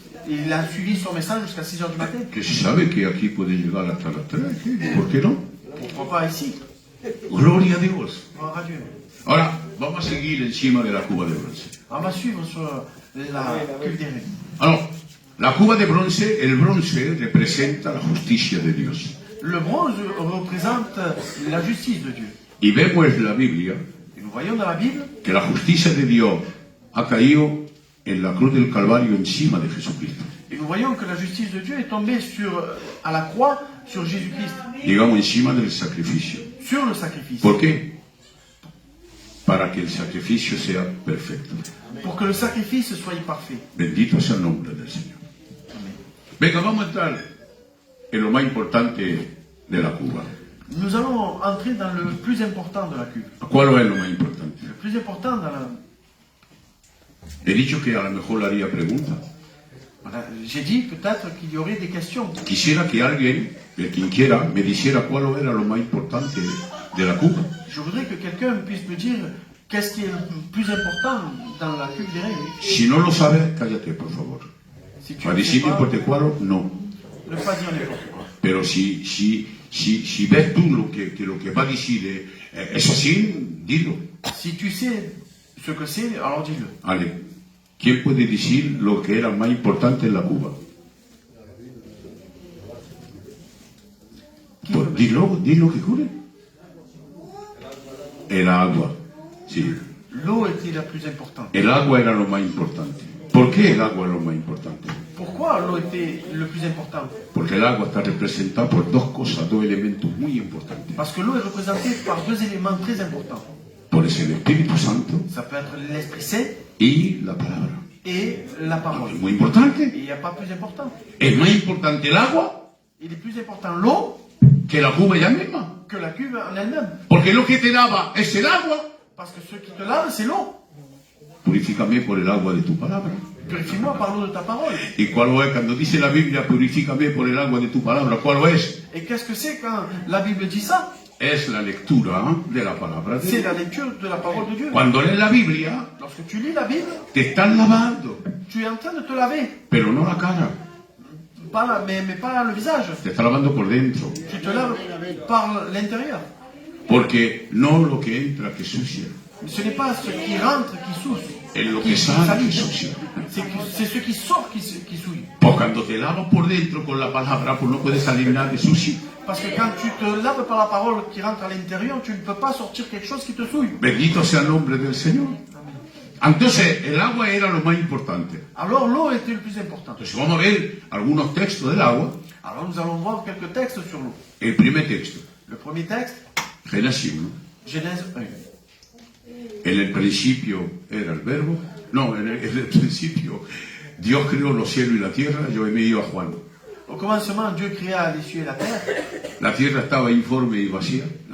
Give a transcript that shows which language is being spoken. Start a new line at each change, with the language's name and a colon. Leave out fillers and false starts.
French: Et il a suivi son message jusqu'à 6h du matin.
Spanish: Que se sabe que aquí puede llegar hasta las 3, ¿sí? ¿Por qué no?
French: Pourquoi pas ici?
Spanish: Gloria a Dios.
French: Gloire à Dieu.
Spanish: Ahora, vamos a seguir encima de la cuba de bronce.
French: On va suivre sur la cuve des reins.
Spanish: Alors, la cuba de bronce, el bronce representa la justicia de Dios.
French: Le bronze représente la justice de Dieu.
Spanish: Y vemos en la Biblia
French: Et nous voyons dans la Bible
Spanish: que la justicia de Dios ha caído en la cruz del Calvario encima de Jesucristo.
French: et nous voyons que la justice de Dieu est tombée à la croix sur Jésus-Christ,
Spanish: Digamos, encima del sacrificio.
French: sur le sacrifice,
Spanish: ¿Por qué? Para que el sacrificio sea perfecto.
French: pour que le sacrifice soit parfait.
Spanish: Bendito sea el nombre del Señor. Venga, vamos a entrar en lo más importante de la cuba.
French: Nous allons entrer dans le plus important de la cuve.
Spanish: ¿Cuál es lo más importante?
French: Le plus important dans
Spanish: He dicho que a lo mejor le haría preguntas.
French: Voilà. J'ai dit peut-être qu'il y aurait des questions.
Spanish: Quisiera que alguien, quien quiera, me dijera cuál era lo más importante de la Cuba.
French: Je voudrais que quelqu'un puisse me dire qu'est-ce qui est le plus important dans la cuve des reins.
Spanish: Si no lo sabes, cállate, por favor.
French: Si tu
Spanish: Para
French: ne sais
Spanish: decir
French: pas,
Spanish: importe cuál, no.
French: ne pas dire n'importe quoi.
Spanish: Pero si ves tú lo que va a decir es así, dilo.
French: Si tu sais ce que c'est, alors dis-le.
Spanish: Ale, ¿quién puede decir lo que era más importante en la Cuba? Pues dilo que jure. El agua, sí.
French: L'eau était la plus importante.
Spanish: El agua era lo más importante. ¿Por qué el agua es lo más importante?
French: Pourquoi l'eau était le plus important?
Spanish: Porque el agua está representada por dos cosas, dos elementos muy importantes.
French: Parce que l'eau est représentée par deux éléments très importants.
Spanish: Por eso el Espíritu Santo
French: Ça peut être l'Esprit Saint
Spanish: y la palabra.
French: et la parole.
Spanish: Es muy importante.
French: Et il n'y a pas plus important.
Spanish: Es más importante el agua
French: Il est plus important l'eau
Spanish: que la cuba ella misma.
French: que la cuve en elle-même.
Spanish: Porque lo que te lava es el agua.
French: Parce que ce qui te lave, c'est l'eau.
Spanish: Purifícame por el agua de tu palabra.
French: Purifie-moi par l'eau de ta parole.
Spanish: ¿Y cuál es? Cuando dice la Biblia, purifícame por el agua de tu palabra, ¿cuál es?
French: Et qu'est-ce que c'est quand la Bible dit ça?
Spanish: Es la lectura de la palabra de
French: C'est
Spanish: Dios.
French: la lecture de la parole de Dieu.
Spanish: Cuando lees la Biblia,
French: Lorsque tu lis la Bible,
Spanish: te están lavando,
French: tu es en train de te laver.
Spanish: pero no la cara.
French: Pas mais pas le visage.
Spanish: Te está lavando por dentro.
French: Tu te laves par l'intérieur.
Spanish: Porque no lo que entra que sucia,
French: Ce n'est pas ce qui rentre qui souille.
Spanish: es lo que sale
French: salit.
Spanish: que sucia.
French: C'est ce qui sort qui souille.
Spanish: Pues cuando te lavas por dentro con la palabra, pues no puede salir nada de sucio.
French: Parce que quand tu te laves par la parole qui rentre à l'intérieur, tu ne peux pas sortir quelque chose qui te souille.
Spanish: Bendito sea el nombre del Señor. Entonces, el agua era lo más importante.
French: Alors l'eau était le plus important.
Spanish: Entonces, vamos a ver algunos textos del agua.
French: Alors nous allons voir quelques textes sur l'eau.
Spanish: El primer texto,
French: Le premier texte,
Spanish: Génesis 1.
French: Genèse 1.
Spanish: En el principio era el verbo. No, en el principio Dios creó los cielos y la tierra. Yo me iba a Juan.
French: Au commencement, Dieu créa les cieux et la terre.
Spanish: La tierra estaba informe y vacía.